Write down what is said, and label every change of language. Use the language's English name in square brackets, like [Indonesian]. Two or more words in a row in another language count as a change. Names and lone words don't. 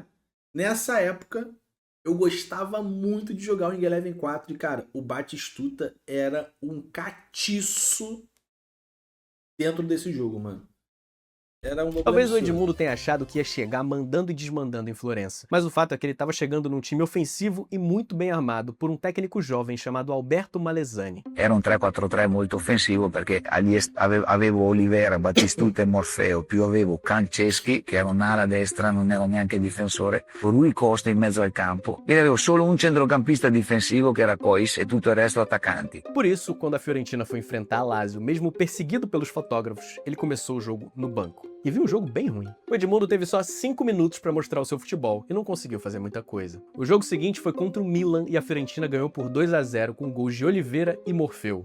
[Portuguese] Nessa época, eu gostava muito de jogar o Wing Eleven 4 e, cara, o Batistuta era um catiço dentro desse jogo, mano. Era um Talvez o Edmundo tenha achado que ia chegar mandando e desmandando em Florença, mas o fato é que ele estava chegando num time ofensivo e muito bem armado por um técnico jovem chamado Alberto Malesani. [Italian] Era un 3-4-3 molto offensivo perché avevo Olivera, Batistuta e Morfeo, più avevo Canceschi, che era un'ala destra, non ero neanche difensore, Rui Costa in mezzo al campo, e avevo solo un centrocampista difensivo che era Cois e tutto il resto attaccanti. [Portuguese] Por isso, quando a Fiorentina foi enfrentar a Lazio, mesmo perseguido pelos fotógrafos, ele começou o jogo no banco. E viu um jogo bem ruim. O Edmundo teve só 5 minutos para mostrar o seu futebol e não conseguiu fazer muita coisa. O jogo seguinte foi contra o Milan e a Fiorentina ganhou por 2-0 com gols de Oliveira e Morfeu.